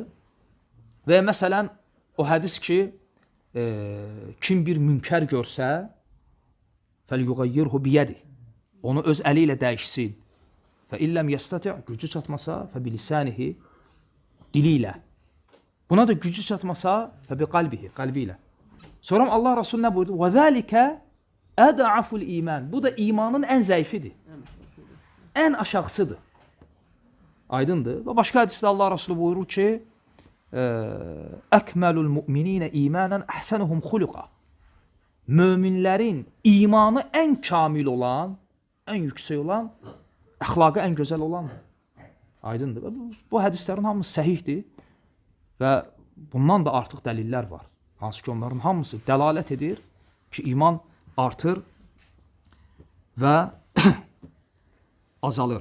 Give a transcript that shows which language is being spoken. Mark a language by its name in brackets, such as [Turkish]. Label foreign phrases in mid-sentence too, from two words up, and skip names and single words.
[Azerbaijani] Və məsələn, o hədis ki, kim bir münkər görsə, [Arabic] فليغيره بيده. [Azerbaijani] Onu öz əli ilə dəyişsin. [Arabic] فإن لم يستطع' [Azerbaijani] gücü çatmasa, [Arabic] فبلسانه, [Azerbaijani] dili ilə. Buna da gücü çatmasa, [Arabic] فبقلبه, [Azerbaijani] qalbi ilə. Sonra Allah Resulü nə buyurdu? [Arabic] وَذَٰلِكَ اَدْعَفُ الْاِيمَانِ. [Azerbaijani] Bu da imanın ən zəifidir. Ən aşağısıdır. Aydındır. Və başqa hədisdə Allah Resulü buyurur ki, [Arabic] اَكْمَلُ الْمُؤْمِنِينَ اِيمَانًا اَحْسَنُهُمْ خُلُقًا. [Azerbaijani] Möminlərin imanı ən kamil olan, ən yüksək olan, əxlaqı ən gözəl olandır. Aydındır. Bu hədislərin hamısı səhihdir və bundan da artıq dəlillər var. Hansı ki, onların hamısı dəlalət edir ki, iman artır və azalır.